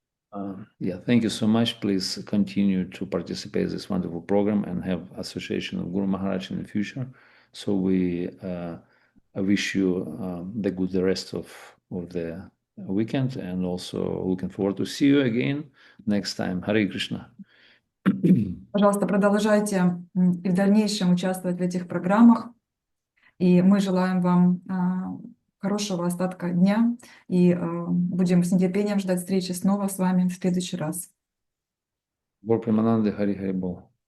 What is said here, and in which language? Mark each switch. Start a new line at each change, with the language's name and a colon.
English: Thank you so much. Please continue to participate in this wonderful program and have association of Guru Maharaj in the future. So we wish you the good rest of the weekend, and also looking forward to see you again next time. Hare Krishna.
Russian: Пожалуйста, продолжайте и в дальнейшем участвовать в этих программах. И мы желаем вам хорошего остатка дня. И будем с нетерпением ждать встречи снова с вами в следующий раз. Гор Примананды, Хари Хари Бол.